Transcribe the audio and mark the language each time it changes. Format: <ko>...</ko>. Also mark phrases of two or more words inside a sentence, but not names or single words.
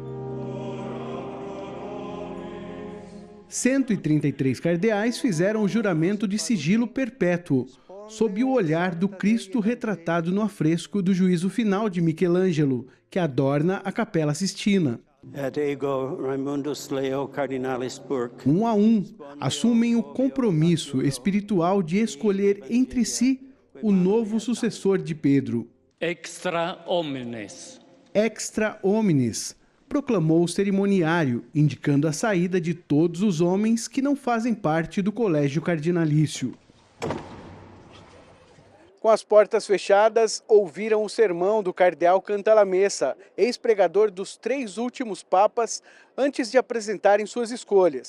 <pt>133 cardeais fizeram o juramento de sigilo perpétuo, sob o olhar do Cristo retratado no afresco do Juízo Final de Michelangelo, que adorna a Capela Sistina. Um a um, assumem o compromisso espiritual de escolher entre si o novo sucessor de Pedro.</pt> <la>Extra homines. Extra homines,</la> <pt>proclamou o cerimoniário, indicando a saída de todos os homens que não fazem parte do Colégio Cardinalício. Com as portas fechadas, ouviram o sermão do cardeal Cantalamessa, ex-pregador dos 3 últimos papas, antes de apresentarem suas escolhas.</pt>